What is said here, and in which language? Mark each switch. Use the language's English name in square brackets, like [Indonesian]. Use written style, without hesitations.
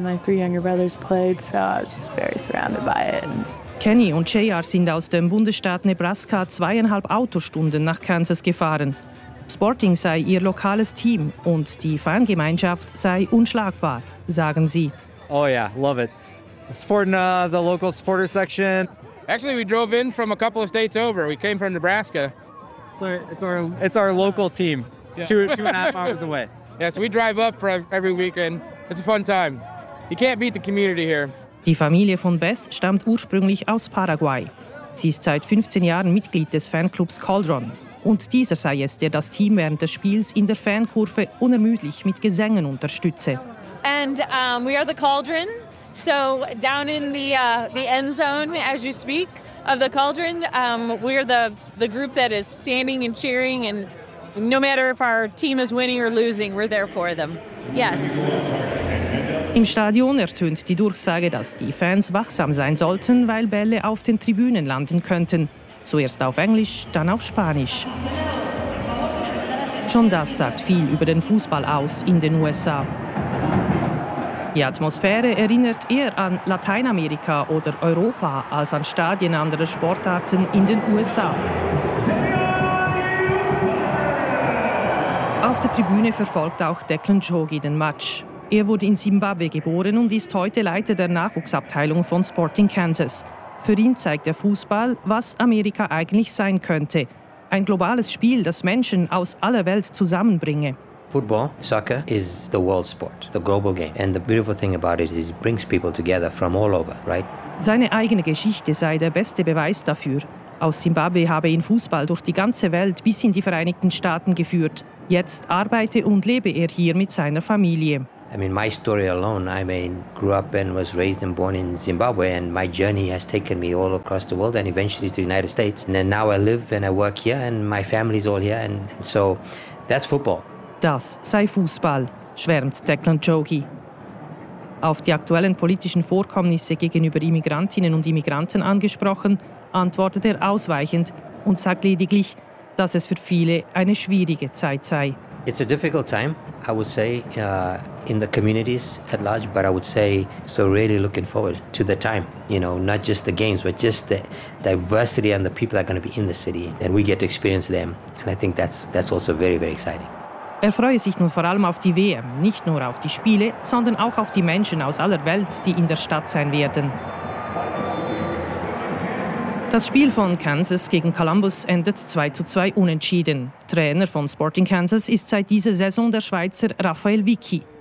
[German] Kenny und JR sind aus dem Bundesstaat Nebraska 2,5 Autostunden nach Kansas gefahren. Sporting sei ihr lokales Team und die Fangemeinschaft sei unschlagbar, sagen sie. [English] Oh yeah, love it. Supporting the local supporter section. Actually, we drove in from a couple of states over. We came from Nebraska. It's our local team. Yeah. Two and a half hours away. Yeah, so we drive up for every weekend. It's a fun time. You can't beat the community here. [German] Die Familie von Beth stammt ursprünglich aus Paraguay. Sie ist seit 15 Jahren Mitglied des Fanclubs Cauldron. Und dieser sei es, der das Team während des Spiels in der Fankurve unermüdlich mit Gesängen unterstütze. [English] And we are the Cauldron. So down in the end zone, as you speak, of the Cauldron, we are the group that is standing and cheering and no matter if our team is winning or losing, we're there for them. Yes. [German] Im Stadion ertönt die Durchsage, dass die Fans wachsam sein sollten, weil Bälle auf den Tribünen landen könnten. Zuerst auf Englisch, dann auf Spanisch. Schon das sagt viel über den Fußball aus in den USA. Die Atmosphäre erinnert eher an Lateinamerika oder Europa als an Stadien anderer Sportarten in den USA. Auf der Tribüne verfolgt auch Declan Jogi den Match. Er wurde in Simbabwe geboren und ist heute Leiter der Nachwuchsabteilung von Sporting Kansas. Für ihn zeigt der Fußball, was Amerika eigentlich sein könnte. Ein globales Spiel, das Menschen aus aller Welt zusammenbringe. [English] Football, soccer is the world sport, the global game. And the beautiful thing about it is it brings people together from all over, right? [German] Seine eigene Geschichte sei der beste Beweis dafür. Aus Simbabwe habe ihn Fußball durch die ganze Welt bis in die Vereinigten Staaten geführt. Jetzt arbeite und lebe er hier mit seiner Familie. [English] I mean, my story alone, I mean, grew up and was raised and born in Zimbabwe, and my journey has taken me all across the world and eventually to the United States. And then now I live and I work here and my family's all here. And so that's football. [German] Das sei Fußball, schwärmt Declan Jogi. Auf die aktuellen politischen Vorkommnisse gegenüber Immigrantinnen und Immigranten angesprochen, antwortet er ausweichend und sagt lediglich, dass es für viele eine schwierige Zeit sei. [English] It's a difficult time, I would say, in the communities at large, but I would say so really looking forward to the time, you know, not just the games, but just the diversity and the people that are going to be in the city and we get to experience them. And I think that's also very, very exciting. [German] Er freue sich nun vor allem auf die WM, nicht nur auf die Spiele, sondern auch auf die Menschen aus aller Welt, die in der Stadt sein werden. Das Spiel von Kansas gegen Columbus endet 2-2 unentschieden. Trainer von Sporting Kansas ist seit dieser Saison der Schweizer Raphael Vicky.